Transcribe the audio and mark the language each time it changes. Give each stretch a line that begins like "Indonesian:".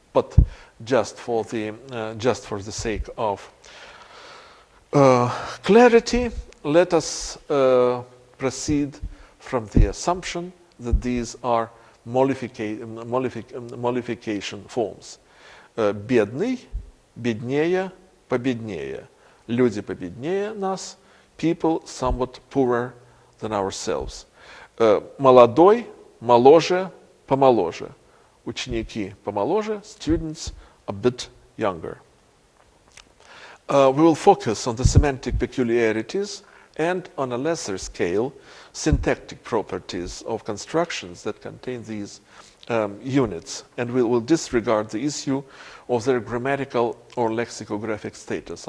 English: But just for the sake of clarity, let us proceed from the assumption that these are mollification forms.
Russian: Бедный, беднее, победнее. Люди победнее нас,
English: people somewhat poorer than ourselves.
Russian: Молодой, моложе, помоложе. Ученики помоложе,
English: students a bit younger. We will focus on the semantic peculiarities and, on a lesser scale, syntactic properties of constructions that contain these units, and we will disregard the issue of their grammatical or lexicographic status.